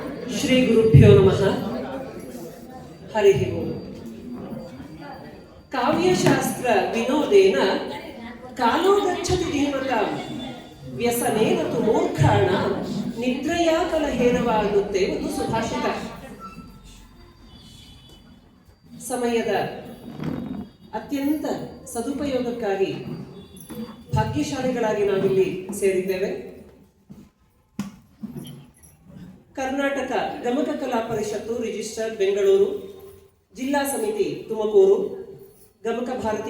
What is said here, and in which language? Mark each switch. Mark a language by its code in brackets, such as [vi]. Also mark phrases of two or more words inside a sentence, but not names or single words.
[sa] ಶ್ರೀ ಗುರುಭ್ಯೋ ನಮಃ. ಹರಿ ಓಂ. ಕಾವ್ಯಶಾಸ್ತ್ರ ವಿನೋದೇನ ಕಾಲೋ ಗಚ್ಚತಿ ಧೀಮತಾಂ ವ್ಯಸನೇನ ತು ಮೂರ್ಖಾಣ ನಿದ್ರೆಯಾ ಕಲಹೇನವ [kn] ಅನ್ನುತ್ತೆ ಒಂದು ಸುಭಾಷಿತ. ಸಮಯದ ಅತ್ಯಂತ ಸದುಪಯೋಗಕ್ಕಾಗಿ ಭಾಗ್ಯಶಾಲಿಗಳಾಗಿ ನಾವಿಲ್ಲಿ ಸೇರಿದ್ದೇವೆ. ಕರ್ನಾಟಕ ಗಮಕ ಕಲಾ ಪರಿಷತ್ತು ರಿಜಿಸ್ಟರ್ ಬೆಂಗಳೂರು, ಜಿಲ್ಲಾ ಸಮಿತಿ ತುಮಕೂರು, ಗಮಕ ಭಾರತಿ